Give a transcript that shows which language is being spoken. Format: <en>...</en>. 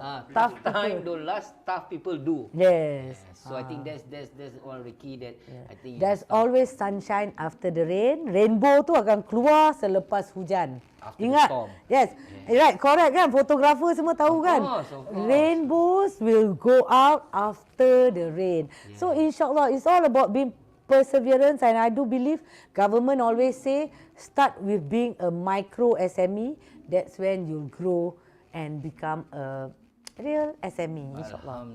<en>Tough time don't last, tough people do. Yes. So I think that's one of the key that I think. There's always sunshine after the rain.</en> <ms>Rainbow tu akan keluar selepas hujan.</ms> <en>After</en> <ms>Ingat?</ms> <en>the storm. Yes. Right, correct kan?</en> <ms>Fotografer semua tahu kan?</ms> <en>Of course. Rainbows will go out after the rain. Yeah. So insyaAllah, it's all about being perseverance, and I do believe government always say start with being a micro SME. That's when you'll grow and become a real SME, insyaAllah.</en>